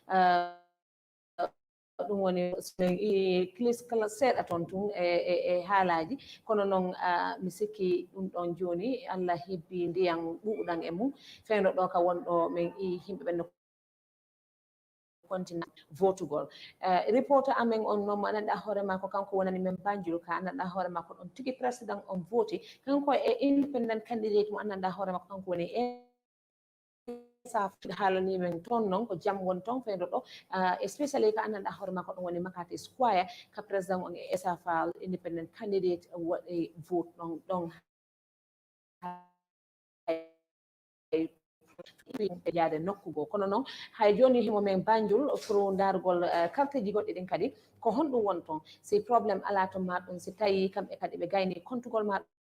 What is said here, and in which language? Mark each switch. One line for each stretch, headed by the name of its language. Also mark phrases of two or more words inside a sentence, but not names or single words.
Fula: ɗum woni min kala seeɗa toon tun e haalaji kono noon mi sikki ɗum ɗon joni Allah hebbi ndiyam ɓuuɓɗam e mum fewno ɗo ka wonɗo min himɓe ɓen no continue votugol reporter amen on noon mo anndanɗa hoorema ko kanko wonani men Banjul ka anndanɗa hoorema ko ɗon tigi président on voti kanko e
English: independent candidate
Fula: mo anndanɗa hoorema ko kanko woni haalani men toon noon ko jam won toon fewno ɗo especially ko anndanɗa hoorema ko ɗum woni Makati Square ka président on e SAFA
English: independent candidate
Fula: waɗi vote ɗon yaade nokkugo kono noon hay joni himo men Banjul pour dargol karteji goɗɗi ɗin kadi ko honɗum won toon si probléme ala to maɗum si tawi kamɓe kadi ɓe gayni kontugol maɗum